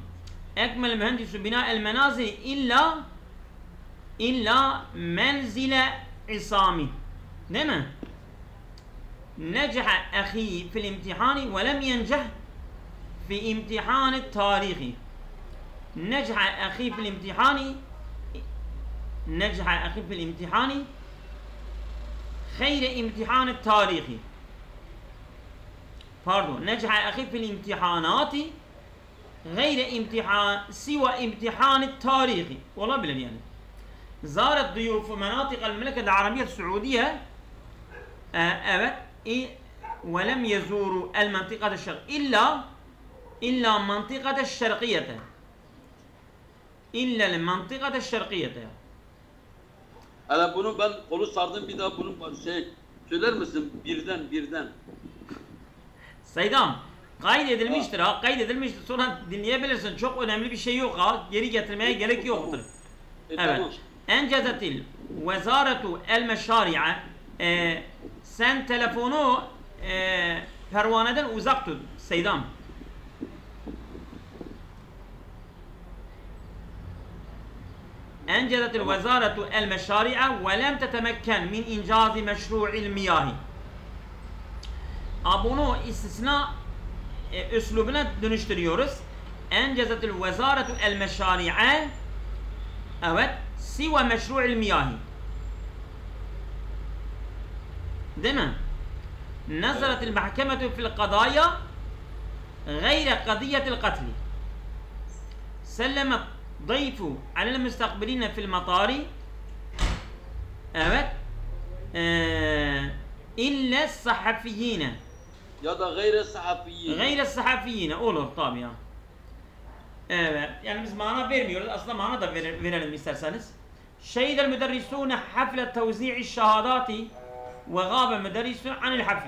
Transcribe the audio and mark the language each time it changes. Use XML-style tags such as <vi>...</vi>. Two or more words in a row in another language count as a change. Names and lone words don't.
<ar>أكمل المهندس بناء المنازل إلا منزل عصام.</ar> <tr>Değil mi?</tr> <ar>نجح أخي في الامتحان ولم ينجح في امتحان التاريخ. نجح أخي في الامتحان خير امتحان التاريخ pardon نجح أخي في الامتحانات غير امتحان سوى امتحان التاريخ</ar> <tr>olabilir yani</tr> <ar>زارت ضيوف مناطق المملكة العربية السعودية evet ولم يزوروا المنطقة الشرقية إلا منطقة الشرقية إلا المنطقة الشرقية.</ar> <tr>Hala bunu ben kolu sardım, bir daha bunu söyler misin birden? Seydam kaydedilmiştir ha, kaydedilmiştir, sonra dinleyebilirsin, çok önemli bir şey yok ha, geri getirmeye gerek yoktur. Evet. Tamam.</tr> <ar>أنجزت الوزارة المشاريع</ar> <tr>sen telefonu pervaneden uzak tut Seydam.</tr> <ar>أنجزت الوزارة المشاريع ولم تتمكن من إنجاز مشروع المياه.</ar> <tr>Bunu istisna üslubuna dönüştürüyoruz.</tr> <ar>أنجزت الوزارة المشاريع Evet, سوى مشروع المياه.</ar> <tr>Değil mi?</tr> <ar>نزلت المحكمة في القضايا غير قضية القتل. سلم الضيف على المستقبلين في المطار.</ar> <tr>Evet.</tr> <ar>إلا الصحفيين.</ar> <tr>Ya da</tr> <ar>غير الصحفيين. غير الصحفيين</ar> <tr>olur tabi ya. Evet. Yani biz mana vermiyoruz. Aslında mana da verelim isterseniz.</tr> <ar>شهد المدرسون حفل توزيع الشهادات وغاب المدرسون عن الحفل.</ar>